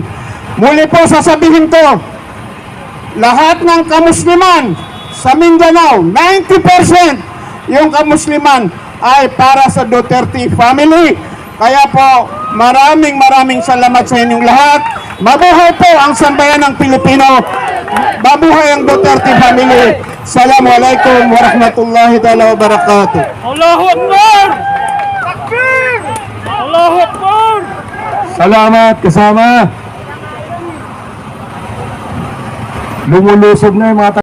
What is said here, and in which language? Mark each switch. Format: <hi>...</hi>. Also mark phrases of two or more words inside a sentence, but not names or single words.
<tl>Muli po sasabihin ko, lahat ng kamusliman sa Mindanao, 90% yung kamusliman ay para sa Duterte family. Kaya po, maraming salamat sa inyong lahat. Mabuhay po ang sambayan ng Pilipino. Mabuhay ang Duterte family.</tl> <ar>السلام عليكم ورحمة الله تعالى وبركاته. الله أكبر! تكبير! الله أكبر!</ar> <tl>Salamat kasama. Lumulusog na yung mga</tl>